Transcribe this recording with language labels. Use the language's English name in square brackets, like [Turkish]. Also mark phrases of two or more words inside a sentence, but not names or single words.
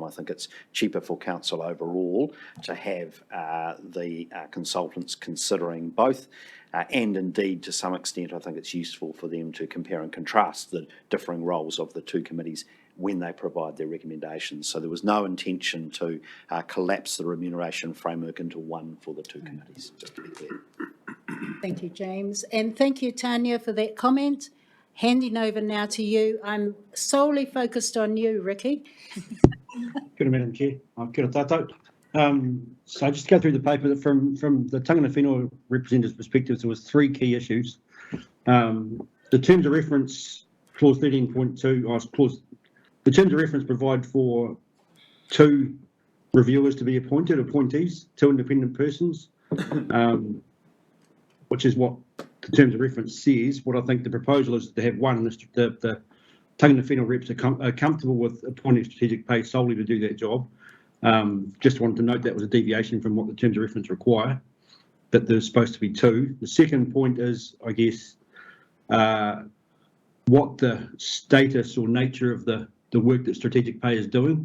[English] I think it's cheaper for council overall to have the consultants considering both, and indeed to some extent I think it's useful for them to compare and contrast the differing roles of the two committees when they provide their recommendations. So there was no intention to collapse the remuneration framework into one for the two committees, just to be clear. Thank you, James. And thank you, Tanya, for that comment. Handing over now to you. I'm solely focused on you, Ricky. [Māori] Kia ora, [English] Madam Chair. [Māori] Kia ora tātou. [English] So just to go through the paper, from the [Māori] tangata whenua [English] representative's perspective, there was three key issues. The terms of reference, clause 13.2, the terms of reference provide for two reviewers to be appointees, two independent persons, which is what the terms of reference says. What I think the proposal is to have one, the [Māori] tangata whenua [English] reps are comfortable with appointing strategic pay solely to do that job. Just wanted to note that was a deviation from what the terms of reference require, that there's supposed to be 2. The second point is, I guess, what the status or nature of the work that strategic pay is doing.